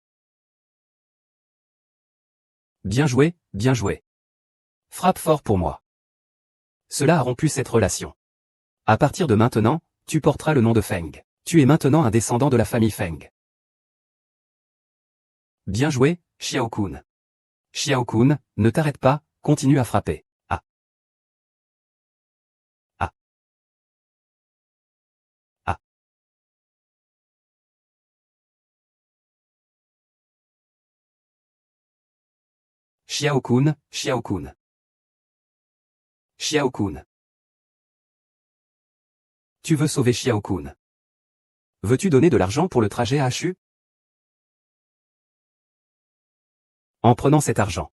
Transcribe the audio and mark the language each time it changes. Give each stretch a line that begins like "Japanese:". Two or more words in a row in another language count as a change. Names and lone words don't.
French: Bien joué, bien joué. Frappe fort pour moi. Cela a rompu cette relation. À partir de maintenant, tu porteras le nom de Feng. Tu es maintenant un descendant de la famille Feng. Bien joué, Xiao-kun. Xiao-kun, ne t'arrête pas, continue à frapper. Ah. Ah. Ah. Xiao-kun, Xiao-kun. Xiao-kun. Tu veux sauver Xiao-kun. Veux-tu donner de l'argent pour le trajet à HU? En prenant cet argent.